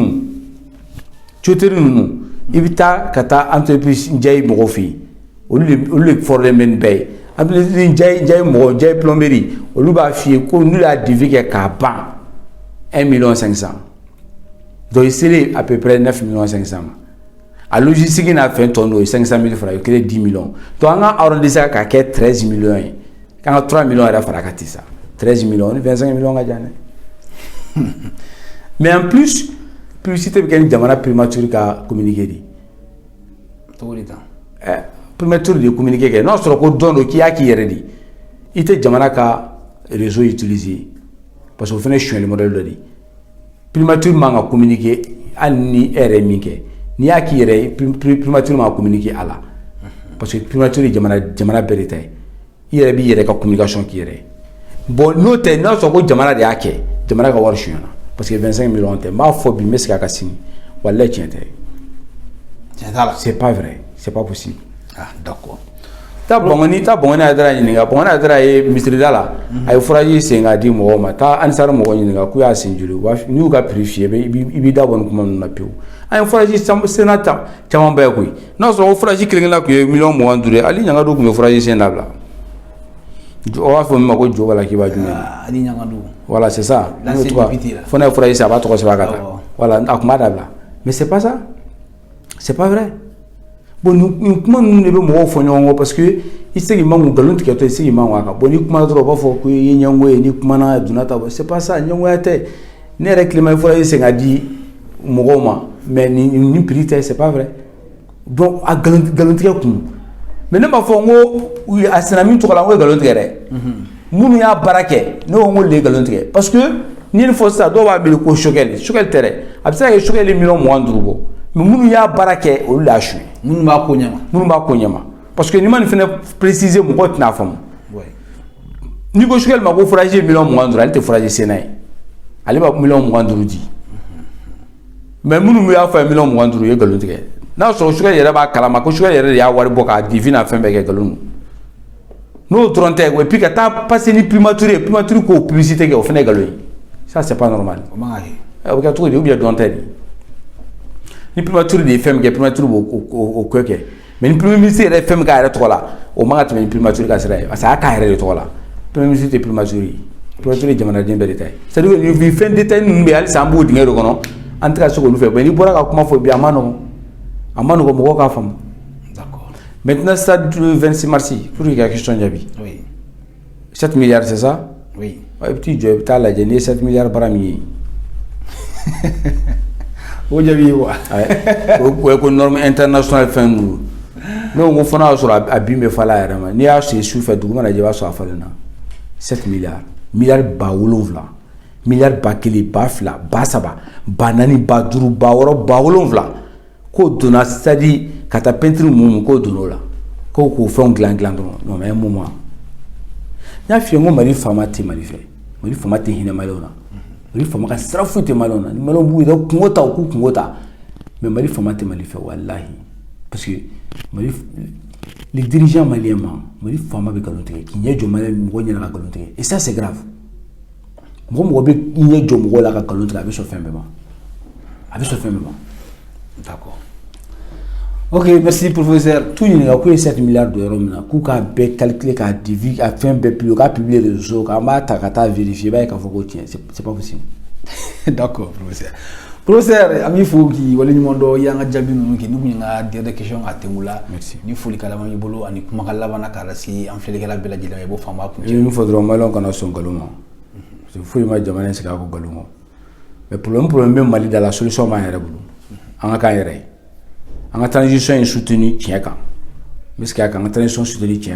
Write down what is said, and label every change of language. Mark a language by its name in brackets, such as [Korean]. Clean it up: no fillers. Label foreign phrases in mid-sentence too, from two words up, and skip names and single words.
[Bambara] ninnu i bɛ taa ka taa entreprise Ndiaye mɔgɔw fɛ yen olu de fɔrɔlen bɛ nin bɛɛ ye entreprise Ndiaye mɔgɔw Ndiaye plomberie olu b'a f'i ye ko n'u y'a divi kɛ k'a ban 1 million 500 donc i selen [French] à peu près [Bambara] 9 millions 500 ma a logistique n'a fɛn tɔ n'o ye 500 000 francs o kɛlen 10 millions donc an ka arrondissement k'a kɛ 13 millions ye k'an ka 3 millions yɛrɛ fara ka ti sa 13 millions ni 25 millions ka jan dɛ [French] mais en plus publicité [Bambara] bɛ kɛ ni jamana primature ka communiqué de cogo di tan primature de communiqué kɛ n'a sɔrɔ ko don do k'i y'a k'i yɛrɛ de i tɛ jamana ka réseau utiliser parce que o fana ye sonyɛli modèle dɔ de primature man ka communiqué hali ni e yɛrɛ ye min kɛ n'i y'a k'i yɛrɛ ye primature man ka communiqué a la parce que primature ye jamana bɛɛ de ta ye i yɛrɛ b'i yɛrɛ ka communication k'i yɛrɛ bon n'o tɛ n'a sɔrɔ ko jamana de y'a kɛ jamana ka wari sonyɛna parce que 25 millions tɛ n b'a fɔ bi n bɛ segin a kan sini walayi tiɲɛ tɛ [French] c'est pas vrai c'est pas possible [Bambara] d'accord ta bɔngɔni a taara ɲininka bɔngɔni a taara ye misirida la a ye furaji sen k'a di mɔgɔw ma taa anisari mɔgɔ ɲininka k'u y'a sen joli n'i y'u ka prix f'i ye i b'i da bɔ nin kuma ninnu na pewu an ye furaji senna caman ba ye koyi n'a sɔrɔ ko furaji kelen-kelen tun ye 25 ye ali ɲangadu tun bɛ furaji sen dabila o b'a fɔ min ma ko jo b'a la k'i b'a jumɛn [French] voilà c'est ça [Bambara] fo n'a ye furaji sen a b'a tɔgɔ sɛbɛn a ka taa voilà a tun b'a dabila [French] mais c'est pas ça c'est pas vrai [Bambara] bon nin kuma ninnu de bɛ mɔgɔw fɔ ɲɔgɔn kɔ parce que i se k'i man nkalon tigɛ tɔ i se k'i man kan bon ni kumana dɔrɔn u b'a fɔ ko i ye ɲɛngo ye ni kumana donna ta [French] c'est pas ça [Bambara] ɲɛngoya tɛ ne yɛrɛ tilema furaji sen ka di mɔgɔw ma mais ni prix tɛ [French] c'est pas vrai [Bambara] donc a nkalon tigɛ kun mais ne b'a fɔ n ko a sɛnɛ min tɔgɔ la n ko ye nkalon tigɛ dɛ minnu y'a baara kɛ ne ko n ko le ye nkalon tigɛ parce que ni nin fɔ sisan dɔw b'a miiri ko sokɛli tɛ dɛ a bɛ se ka kɛ sokɛli ye 25 bɔ mais minnu y'a baara kɛ olu de y'a suɲɛ minnu b'a ko ɲɛma parce que ni ma nin fana préciser mɔgɔw tɛna faamu n'i ko sokɛli ma ko furaji ye 25 ale tɛ furaji senna ye ale b'a 25 di mais minnu y'a fɔ a ye 25 o ye nkalon tigɛ n'a sɔrɔ sokɛli yɛrɛ b'a kalama ko sokɛli yɛrɛ de y'a wari bɔ k'a di n'a fɛn bɛɛ kɛ nkalon n'o dɔrɔn tɛ [French] et puis [Bambara] ka taa passer ni primature k'o publicité kɛ o fana ye nkalon ye [French] ça c'est pas normal [Bambara] o bɛ kɛ cogo di [French] ou bien [Bambara] dɔn tɛ de ni primature de ye fɛn min kɛ primature b'o ko kɛ mais ni [French] premier ministre [Bambara] yɛrɛ ye fɛn min k'a yɛrɛ tɔgɔ la o man ka tɛmɛ ni primature ka sira ye parce que a y'a k'a yɛrɛ de tɔgɔ la [French] premier ministre [Bambara] tɛ primature ye primature ye jamanaden bɛɛ de ta ye [French] c'est à dire que [Bambara] nin fɛn détail ninnu bɛ halisa an b'o dingɛ de kɔnɔ an tɛ ka se k'olu fɛ mais n'i bɔra ka kuma fɔ bi a ma nɔgɔn mɔgɔw k'a faamu [French] maintenant stade 26 mars pour que [Bambara] ka question jaabi 7 milliards [French] c'est ça [Bambara] oui i bɛ t'i jɔ i bɛ taa lajɛ n'i ye 7 milliards baara min ye o jaabi ye wa o ko [French] norme internationale [Bambara] fɛn ninnu ne ko fana y'a sɔrɔ a bin bɛ falen a yɛrɛ ma n'i y'a sen su fɛ dugu mana jɛ i b'a sɔrɔ a falen na 7 milliards miliyari 7,000 miliyari 1,000 2,000 3,000 4,000 5,000 6,000 7,000 k'o donna [French] c'est-à-dire [Bambara] ka taa peinture mun k'o donna o la k'o fɛnw dilan dɔrɔn [French] non mais un moment [Bambara] n y'a f'i ye n ko Mali faama tɛ Mali fɛ Mali faama tɛ hinɛ maliyɛnw na Mali faama ka sira foyi tɛ maliyɛnw na ni maliyɛnw b'u yɛrɛ kungo ta u k'u kungo ta mais Mali faama tɛ Mali fɛ walahi parce que Mali [French] les dirigeants maliens [Bambara] Mali faama bɛ nkalon tigɛ k'i ɲɛ jɔ maliyɛn mɔgɔ ɲɛna ka nkalon tigɛ [French] et ça c'est grave [Bambara] mɔgɔ bɛ i ɲɛ jɔ mɔgɔ la ka nkalon tigɛ a bɛ sɔn fɛn bɛɛ ma a bɛ sɔn fɛn bɛɛ ma. D'accord. Ok, merci professeur. Tout ɲininka k'u ye 7 milliards de yɔrɔ min na k'u k'a bɛɛ calculer k'a diviser a fɛn bɛɛ publier k'a [French] publier les réseaux [Bambara] k'an b'a ta ka taa vérifier i b'a ye k'a fɔ ko tiɲɛ [French] c'est pas possible. [Bambara] D'accord professeur. Professeur an b'i fo k'i waleɲuman dɔn i y'an ka jaabi ninnu kɛ ni kun ye n ka dernière question a tɛnku la. Merci. Ni foli kalaman b'i bolo ani kumakan laban na k'a lase an filɛlikɛla bɛɛ lajɛlen ma i b'o faama kun I bɛ min fɔ dɔrɔn maliyɛnw kana sɔn nkalon ma parce que foyi ma jamana in sigi a ko nkalon ma [French] mais problème [Bambara] bɛ Mali da la solution b'an yɛrɛ bolo an ka k'an yɛrɛ ye an ka transition in soutenir tiɲɛ kan n bɛ segin a kan an ka transition soutenir tiɲɛ